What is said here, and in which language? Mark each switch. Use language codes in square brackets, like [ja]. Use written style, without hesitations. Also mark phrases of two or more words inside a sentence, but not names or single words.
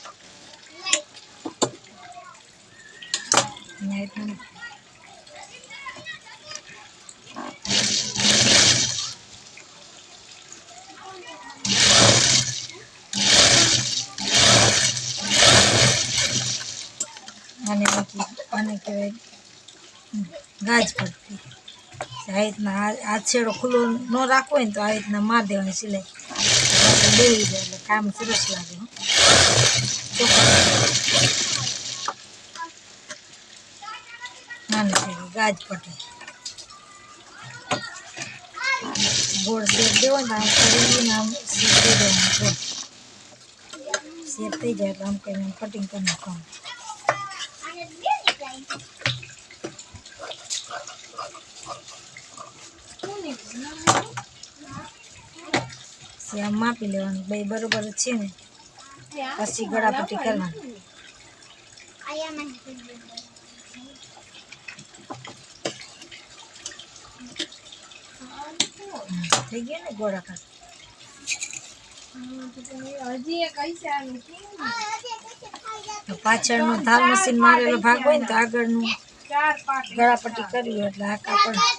[gu] છે ને રીતના આને બાકી આને કહેવાય ગાજ પટ્ટી આ રીતના આ છેડો ખુલ્લો ન રાખવો હોય ને તો આ રીતના માર દેવાની સિલાઈ બેહી જાય એટલે કામ સરસ લાગે આને કહેવાય ગાજ પટ્ટી ગોળ શેપ દેવો ને આમ કરીને આમ શેપ દઈ દેવાનો શેપ થઈ જાય એટલે આમ કરીને કટિંગ કરી નાખવાનું આમ માપી લેવાનું બે બરોબર છે ને પછી ગળાપટ્ટી કરવાની થઈ ગયો ને ગોળાકાર તો પાછળનો ધાર મશીન મારેલો ભાગ હોય ને તો આગળનું ગળાપટ્ટી કરવી હોય એટલે આ કાપડ